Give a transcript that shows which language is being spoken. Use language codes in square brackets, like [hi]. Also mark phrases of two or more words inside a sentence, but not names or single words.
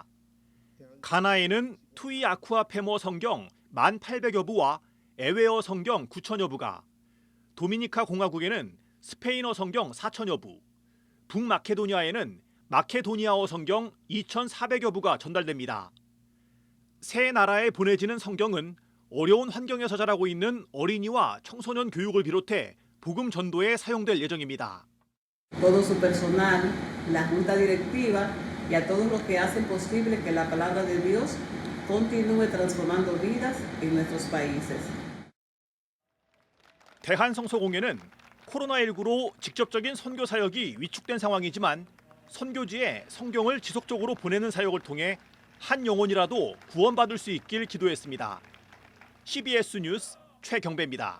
[ko] 가나에는 투이 아쿠아 페모 성경 1,800여 부와 에웨어 성경 9천여 부가, 도미니카 공화국에는 스페인어 성경 4천여 부, 북마케도니아에는 마케도니아어 성경 2,400여 부가 전달됩니다. 세 나라에 보내지는 성경은 어려운 환경에서 자라고 있는 어린이와 청소년 교육을 비롯해 복음 전도에 사용될 예정입니다. [es] Todo su personal, la junta directiva y a todos los que hacen posible que la palabra de Dios continúe transformando vidas en nuestros países. [ko] 대한성서공회는 코로나19로 직접적인 선교 사역이 위축된 상황이지만 선교지에 성경을 지속적으로 보내는 사역을 통해 한 영혼이라도 구원받을 수 있길 기도했습니다. CBS 뉴스 최경배입니다.